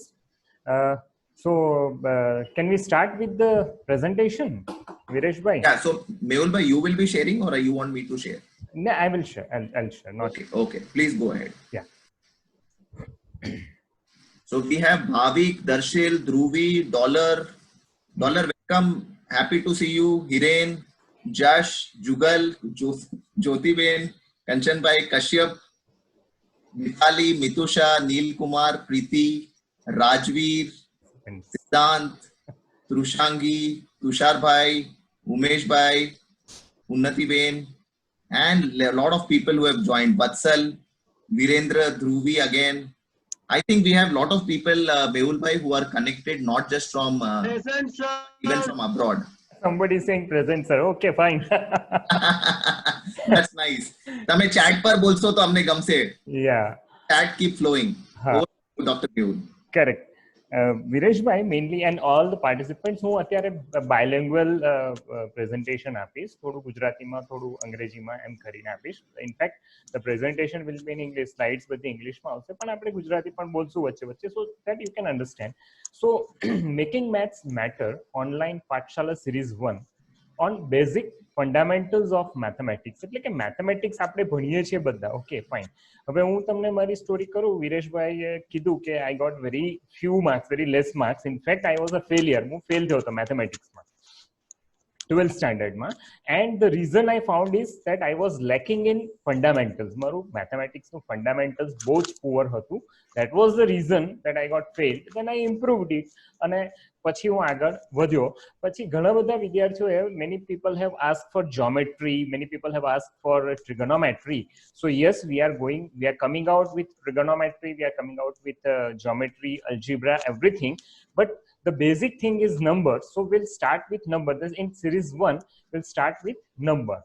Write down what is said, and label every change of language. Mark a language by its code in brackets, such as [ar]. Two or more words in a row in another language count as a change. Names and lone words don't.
[en] So can we start with the presentation, Viresh bhai? Yeah, so Mehul bhai, you will be sharing or you want me to share? No, I will share. I'll share. Okay. Please go ahead. Yeah. So we have Bhavik, Darshil, Dhruvi, Dollar, welcome. Happy to see you. Hiren, Jash, Jugal, Jyoti Ben, Kanchan Bhai, Kashyap, Mithali, Mitusha, Neil Kumar, Preeti, Rajveer, Siddhant, Trushangi, Tushar Bhai, Umesh Bhai, Unnati Ben, and a lot of people who have joined. Vatsal, Virendra, Dhruvi again. I think we have a lot of people, Mehul bhai, who are connected not just from, even from abroad. Somebody is saying present, sir. Okay, fine. That's nice. [gu] તમે chat પર બોલશો તો અમને ગમશે. [en] Yeah. Chat keep flowing. Over to Dr. Mehul. Correct. Viresh bhai, mainly, and all the participants, [gu] હું અત્યારે [en] bilingual presentation [gu] આપીશ, થોડું ગુજરાતીમાં થોડું અંગ્રેજીમાં એમ કરીને આપીશ. ઇનફેક્ટ [en] the presentation will be in English, [gu] slides બધી ઇંગ્લિશમાં આવશે, પણ આપણે ગુજરાતી પણ બોલશું વચ્ચે [en] so that you can understand. So making maths matter online પાઠશાલા series 1 on basic fundamentals of mathematics. [gu] એટલે કે મેથેમેટિક્સ આપણે ભણીએ છીએ બધા. [en] okay fine. [gu] હવે હું તમને મારી સ્ટોરી કરું. વિરેશભાઈએ કીધું કે [en] I got very few marks, very less marks. In fact, I was a failure. [gu] હું ફેલ થયો હતો મેથેમેટિક્સમાં. [en] 12th standard ma, and the reason I found is that I was lacking in fundamentals. [gu] મારું મેથેમેટિક્સ નો ફન્ડામેન્ટલ્સ બહુ પુઅર હતું. [en] That was the reason that I got failed. Then I improved it [gu] અને પછી હું આગળ વધ્યો. પછી ઘણા બધા વિદ્યાર્થીઓએ [en] many people have asked for geometry, many people have asked for trigonometry. So yes, we are coming out with trigonometry, we are coming out with geometry, algebra, everything, but the basic thing is number. So we'll start with number. In series 1 we'll start with number.